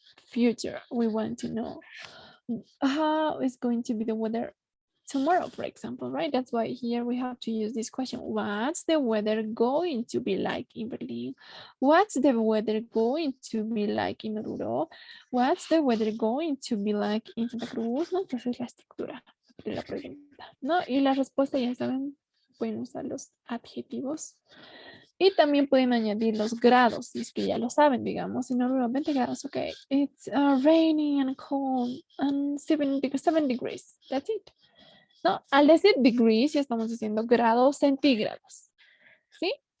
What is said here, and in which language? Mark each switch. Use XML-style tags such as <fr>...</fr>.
<en>Future, we want to know. How is going to be the weather tomorrow, for example, right? That's why here we have to use this question. What's the weather going to be like in Berlin? What's the weather going to be like in Oruro? What's the weather going to be like in Santa Cruz?</en> <es>¿No? Entonces la estructura de la pregunta, ¿no? Y la respuesta, ya saben, pueden usar los adjetivos. Y también pueden añadir los grados, si es que ya lo saben, digamos, en Oruro 20 grados, ok.</es> <en>It's rainy and cold and 7 degrees, that's it.</en> <es>¿No? Al decir degrees ya estamos diciendo grados centígrados, ¿sí?</es>